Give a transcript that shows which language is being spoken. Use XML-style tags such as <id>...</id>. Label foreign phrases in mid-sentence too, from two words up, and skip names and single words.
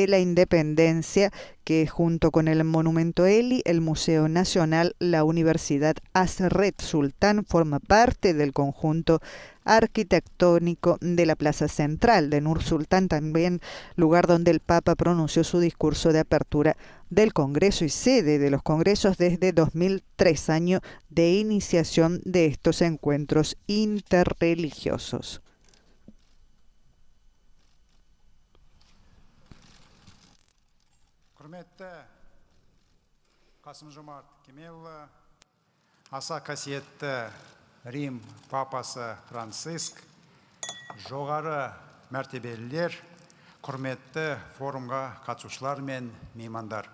<es>la Independencia, que junto con el Monumento Eli, el Museo Nacional, la Universidad Hazret Sultán, forma parte del conjunto arquitectónico de la Plaza Central de Nur-Sultán, también lugar donde el Papa pronunció su discurso de apertura del Congreso y sede de los congresos desde 2003, año de iniciación de estos encuentros interreligiosos.</es> <kk>Құрметті Қасым-Жомарт Кемелұлы, аса қасиетті Рим Папасы Франциск, жоғары мәртебелілер, құрметті форумға қатысушылар мен меймандар.</kk>